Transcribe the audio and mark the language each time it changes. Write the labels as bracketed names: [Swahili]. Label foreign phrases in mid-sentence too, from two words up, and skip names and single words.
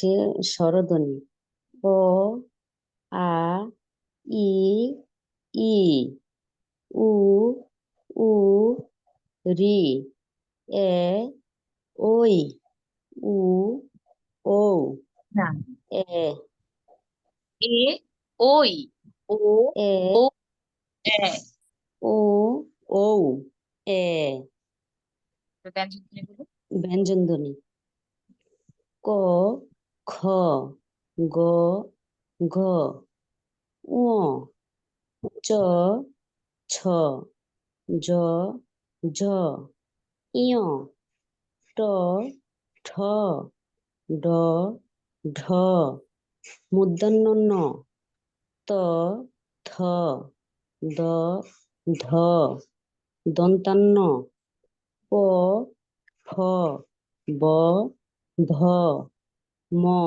[Bangla] স্বরধ্বনি: ও, আ, ই, ই, উ, উ, রি, এ, ওই। উ, ও, না, এ, এ, ওই, ও, এ, ও, এ। ও, ও, এ। ব্যঞ্জন ধ্বনি বলুন। ব্যঞ্জন ধ্বনি। ক, খ, গ, ঘ, ঙ, চ, ছ, জ, ঝ, ইয়, ট, ঠ, ড, ঢ, মূর্ধন্য ণ, ত, থ, দ, ধ, দন্তান্ন, প, ফ, ব, ভ, ম,